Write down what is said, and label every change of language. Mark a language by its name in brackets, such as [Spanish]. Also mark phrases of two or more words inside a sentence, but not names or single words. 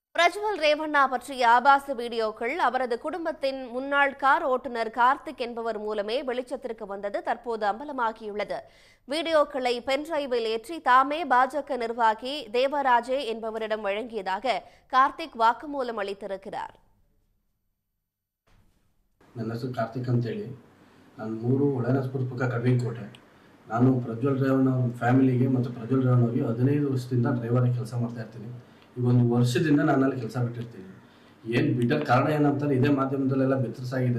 [Tamil] பிரஜ்வல் ரேவண்ணா பற்றிய ஆபாச வீடியோக்கள் அவரது குடும்பத்தின் முன்னாள் கார் ஓட்டுநர் கார்த்திக் என்பவர் மூலமே வெளிச்சத்திற்கு வந்தது தற்போது அம்பலமாகியுள்ளது. வீடியோக்களை பென்டிரைவில் ஏற்றி தாமே பாஜக நிர்வாகி தேவராஜே என்பவரிடம் வழங்கியதாக கார்த்திக் வாக்குமூலம் அளித்திருக்கிறார். [Kannada] ನನ್ನ ಹೆಸರು ಕಾರ್ತಿಕ್ ಅಂತೇಳಿ. ನಾನು 3 ಒಳನಸ್ಪುರ ಪಕ್ಕ ಕಬ್ಬಿನಕೋಟೆ. ನಾನು ಪ್ರಜ್ವಲ್ ರೇವಣ್ಣ ಫ್ಯಾಮಿಲಿಗೆ ಮತ್ತು ಪ್ರಜ್ವಲ್ ರೇವಣ್ಣ ಅವರಿಗೆ 15 ವರ್ಷದಿಂದ ಡ್ರೈವರ್ ಆಗಿ ಕೆಲಸ ಮಾಡ್ತಾ ಇರ್ತೀನಿ. ಈಗ 1 ವರ್ಷದಿಂದ ನಾನು ಅಲ್ಲಿ ಕೆಲಸ ಬಿಟ್ಟಿರ್ತೀನಿ. ಏನು ಬಿಟ್ಟ ಕಾರಣ ಏನಂತಾರೆ, ಇದೇ ಮಾಧ್ಯಮದಲ್ಲೆಲ್ಲ ಬೆತ್ತರಿಸಾಗಿದೆ.